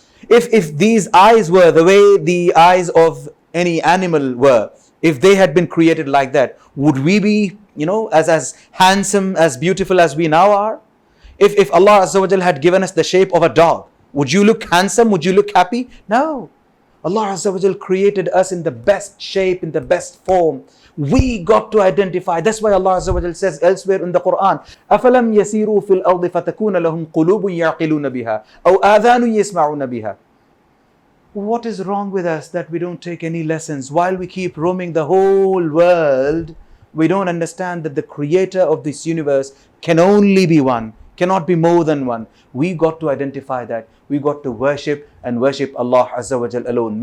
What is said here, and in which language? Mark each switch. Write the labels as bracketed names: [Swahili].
[English] If these eyes were the way the eyes of any animal were, if they had been created like that, would we be, as handsome, as beautiful as we now are? If Allah Azza wa Jal had given us the shape of a dog, would you look handsome? Would you look happy? No. Allah Azza wa Jal created us in the best shape, in the best form. We got to identify. That's why Allah Azza wa Jal says elsewhere in the Quran, [Arabic] أَفَلَمْ يَسِيرُوا فِي الْأَرْضِ فَتَكُونَ لَهُمْ قُلُوبٌ يَعْقِلُونَ بِهَا أَوْ آذَانٌ يَسْمَعُونَ بِهَا. [English] What is wrong with us that we don't take any lessons? While we keep roaming the whole world, we don't understand that the creator of this universe can only be one, cannot be more than one. We got to identify that. We got to worship Allah Azza wa Jal alone.